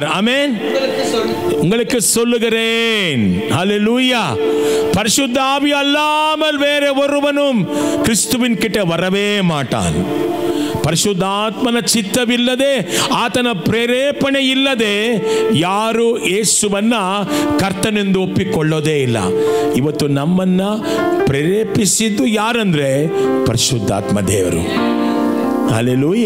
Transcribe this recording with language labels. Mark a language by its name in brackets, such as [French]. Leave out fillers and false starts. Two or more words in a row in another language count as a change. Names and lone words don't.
[Tamil] ஆமென். உங்களுக்கு சொல்லுகிறேன். ஹல்லேலூயா. பரிசுத்த ஆவி அல்லாமல் வேற ஒருவனும் கிறிஸ்துவின் கிட்ட வரவே மாட்டான். [Kannada] ಪರಿಶುದ್ಧಾತ್ಮನ ಚಿತ್ತವಿಲ್ಲದೆ, ಆತನ ಪ್ರೇರೇಪಣೆ ಇಲ್ಲದೆ ಯಾರು ಯೇಸುವನ್ನ ಕರ್ತನೆಂದು ಒಪ್ಪಿಕೊಳ್ಳೋದೇ ಇಲ್ಲ. ಇವತ್ತು ನಮ್ಮನ್ನ ಪ್ರೇರೇಪಿಸಿದ್ದು ಯಾರಂದ್ರೆ ಪರಿಶುದ್ಧಾತ್ಮ ದೇವರು. ಹಲ್ಲೆಲೂಯ.